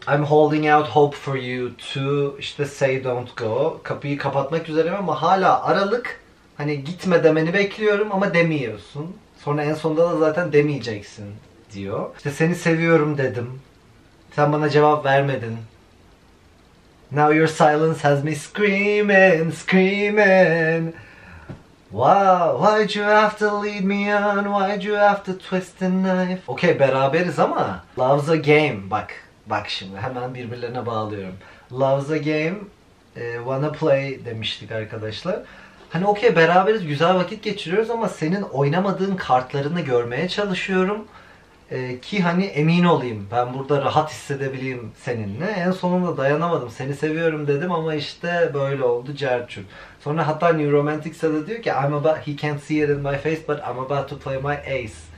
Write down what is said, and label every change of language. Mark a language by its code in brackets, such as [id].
[en] I'm holding out hope for you to işte say don't go. [tr] Kapıyı kapatmak üzereyim ama hala aralık. Hani gitme demeni bekliyorum ama demiyorsun. Sonra en sonunda da zaten demeyeceksin diyor. İşte seni seviyorum dedim. Sen bana cevap vermedin. [en] Now your silence has me screaming, screaming. Wow, why'd you have to lead me on? Why'd you have to twist the knife? Okay, [tr] beraberiz ama [en] love's a game. [tr] Bak şimdi hemen birbirlerine bağlıyorum. [en] Love's a game, wanna play [tr] demiştik arkadaşlar. Hani okey beraberiz, güzel vakit geçiriyoruz ama senin oynamadığın kartlarını görmeye çalışıyorum. Ki hani emin olayım, ben burada rahat hissedebileyim seninle. En sonunda dayanamadım, seni seviyorum dedim ama işte böyle oldu cerçür. Sonra hatta New Romantics'e de diyor ki [en] he can't see it in my face but I'm about to play my ace.